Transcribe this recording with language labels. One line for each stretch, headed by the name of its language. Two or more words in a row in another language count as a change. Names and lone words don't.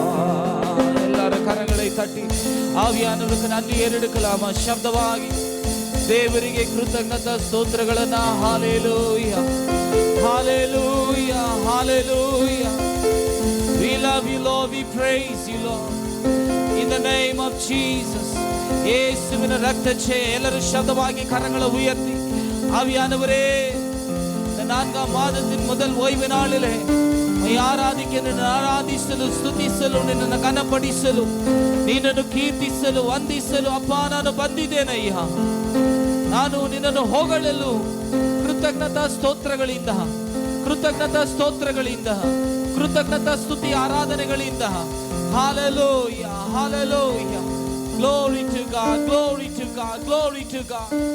Tamil: ஆவியானவருக்கு நன்றி ஏறெடுக்கலாமா?
Kannada: சப்தமாகி ದೇವರಿಗೆ ಕೃತಜ್ಞತಾ ಸ್ತೋತ್ರಗಳನ್ನ. ಹಾಲೆಲೂಯ, ಹಾಲೆಲೂಯ, ಹಾಲೆಲೂಯ.
English: We love you, Lord. We praise you, Lord. In the name of Jesus.
Kannada: ಯೇಸುವಿನ ರಕ್ತಛೆ. ಎಲ್ಲರೂ ಶಬ್ದವಾಗಿ
Tamil: கரங்களை உயர்த்தி ஆவியானவரே, இந்த 4ஆம் மாதத்தின் முதல் ஓய்வு நாளிலே
Kannada: ಆರಾಧಿಕೆ, ನಿನ್ನನ್ನು ಆರಾಧಿಸಲು, ಸ್ತುತಿಸಲು, ನಿನ್ನನ್ನು ಘನಪಡಿಸಲು, ನಿನ್ನನ್ನು ಕೀರ್ತಿಸಲು, ವಂದಿಸಲು ಅಪ್ಪ ನಾನು ಬಂದಿದ್ದೇನಯ್ಯ. ನಾನು ನಿನ್ನನ್ನು ಹೊಗಳಲು ಕೃತಜ್ಞತಾ ಸ್ತೋತ್ರಗಳಿಂದ, ಕೃತಜ್ಞತಾ ಸ್ತೋತ್ರಗಳಿಂದ, ಕೃತಜ್ಞತಾ ಸ್ತುತಿ ಆರಾಧನೆಗಳಿಂದ. ಹಾಲೆಲೂಯ, ಹಾಲೆಲೂಯ.
English: Glory to God, glory to God, glory to God.